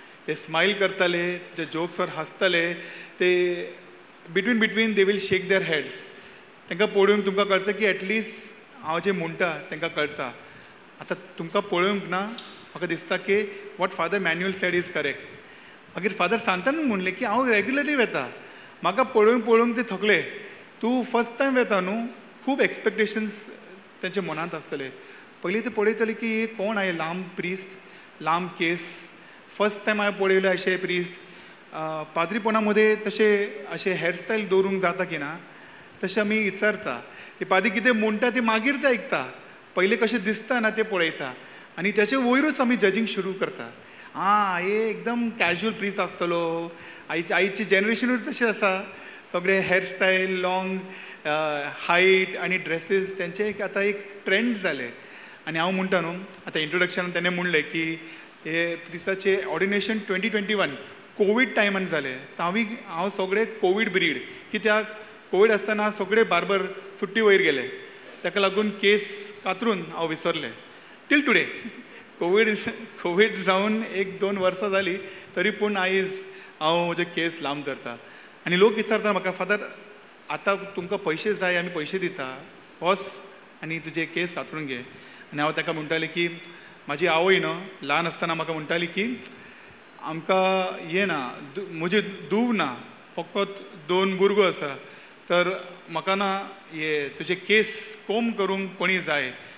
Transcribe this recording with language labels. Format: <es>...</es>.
<gom>ते स्मायल करतले, ते जोक्सवर हांसतले, ते</gom> <en>Between they will shake their heads.</en> <gom>तांकां पळोवंक तुमकां कळटा की एटलिस्ट हांव जें म्हणटा तांकां कळटा. आतां तुमकां पळोवंक ना म्हाका दिसता की</gom> <en>What father Manuel said is correct.</en> <gom>मागीर फादर सांतान म्हणलें की हांव रेग्युलरली वेता, म्हाका पळोवंक ते थकले. तूं फर्स्ट टायम वेता न्हू खूब एक्सपेक्टेशन्स तेंच्या मनांत आसतले. पयलीं ते पळयतले की कोण हांवें लांब प्रिस्ट, लांब केस, फर्स्ट टायम हांवें पळयले अशें प्रिस्ट. पाद्रीपणा मदें तशें अशें हेअरस्टायल दवरूंक जाता की ना तशें आमी विचारता. ते पाद्री कितें म्हणटा ते मागीर ते आयकता, पयलीं कशें दिसता ना ते पळयता आनी तेचे वयरूच आमी जजींग सुरू करता. हे एकदम कॅज्युअल प्रिस्ट आसतलो. आयची जनरेशनूच तशें आसा. सगळे हेअरस्टायल, लॉंग हायट आनी ड्रेसीस तेंचे आतां एक ट्रेंड जाले. आनी हांव म्हणटा न्हू आतां इंट्रोडक्शन तेणें म्हणलें की हे प्रिस्टाचे ऑर्डिनेशन 2021 कोवीड टायमान जालें. हांव सगळे कोवीड ब्रीड. कित्याक कोवीड आसतना सगळे बार्बर सुट्टी वयर गेले. ताका लागून केस कातरून हांव विसरलें</gom> <en>Till today.</en> <gom>कोवीड जावन 1-2 वर्सां जालीं तरी पूण आयज हांव म्हजे केस लांब धरता. आनी लोक विचारता म्हाका फादर आतां तुमकां पयशे जाय आमी पयशे दिता, वच आनी तुजे केस कातरून घे. आनी हांव ताका म्हणटालें की म्हाजी आवय न्हू ल्हान आसतना म्हाका म्हणटाली की आमकां हें ना, म्हजे धूव ना, फकत 2 भुरगो आसा, तर म्हाका ना हे तुजे केस कोम करूंक कोणी जाय.</gom>